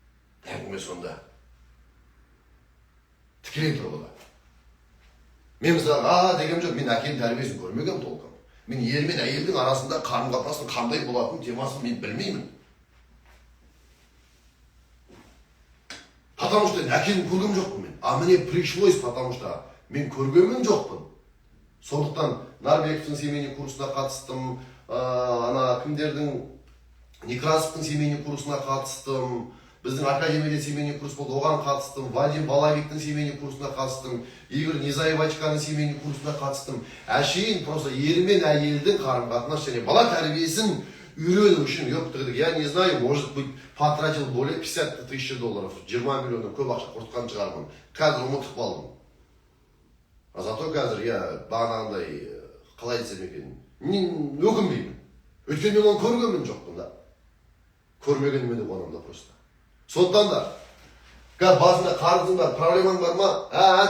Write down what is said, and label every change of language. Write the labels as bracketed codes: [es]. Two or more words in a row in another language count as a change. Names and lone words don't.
[kk] Әңгіме сонда. тікелей тұрғыда. Мен мысалы дегенім жоқ, мен әкенің тәрбиесін көрмегенмін толком. Мен ер мен әйелдің арасында қарым-қатынастың қандай болатын темасын мен білмеймін. [ru] Потому что [kk] әкені көргем жоқпын мен. [ru] А мне пришлось, потому что [kk] мен көргенім жоқпын. Сондықтан Нарбековтың семейный курсына қатыстым, кімдердің Некрасовтың семейный курсына қатыстым, біздің академияда семейный курс болды, оған қатыстым, Вадим Балабектің семейный курсына қатыстым, Игорь Низаевачканың семейный курсына қатыстым. Әшейін просто ер мен әйелдің қарым-қатынас және бала тәрбиесін үйрену үшін [ru] я не знаю, может быть, потратил более 50 тысяч долларов, [kk] 20 миллионнан көп ақша құртқан шығармын. Қазір ұмытып қалдым. [ru] А зато [kk] қазір я бағанағындай қалай десем екен, өкінбеймін. Өйткені мен оны көргенмін жоқпын да. Көрмегенмен де қуанамын да просто. Сондықтан да, қазір басында қарызың бар, проблемаң бар ма?